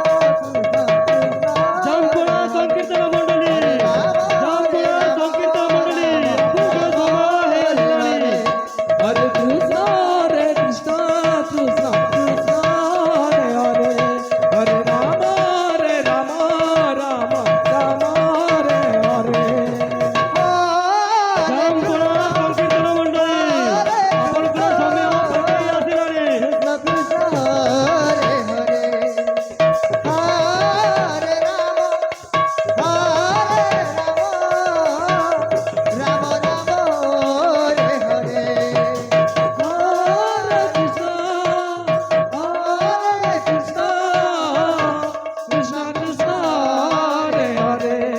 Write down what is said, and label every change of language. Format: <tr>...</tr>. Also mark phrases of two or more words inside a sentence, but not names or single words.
<sa>জয়পুরা সংকীর্তন মণ্ডলী জয়পুরা সংকীর্তন মণ্ডলী হরে কৃষ্ণ কৃষ্ণ কৃষ্ণ কৃষ্ণ হরে হরে হরে রাম রাম রাম হরে হরে জয়পুরা সংকীর্তন মণ্ডলী</sa> <or>ଆପଣଙ୍କର ସମୟ ପକାଇ ଆସିଲାଣି</or> <sa>কৃষ্ণ হরে হরে হরে রাম রাম হরে হরে হরে কৃষ্ণ কৃষ্ণ কৃষ্ণ হরে হরে</sa>